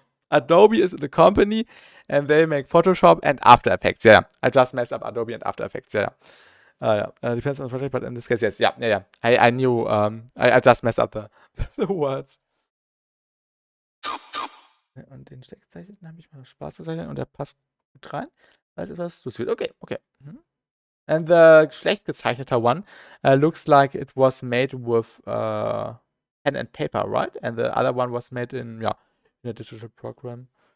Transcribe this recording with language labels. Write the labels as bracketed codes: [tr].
[en] Adobe is the company, and they make Photoshop and After Effects. Yeah, I just messed up Adobe and After Effects. Yeah. Depends on the project, but in this case, yes. Yeah. I knew. I just messed up the the words. [de] Und den schlecht gezeichneten habe ich mal schwarz gezeichnet und der passt gut rein. Weil es etwas süß wird. Okay, okay. [en] And the schlecht gezeichneter one looks like it was made with pen and paper, right? And the other one was made in, yeah, in a digital program.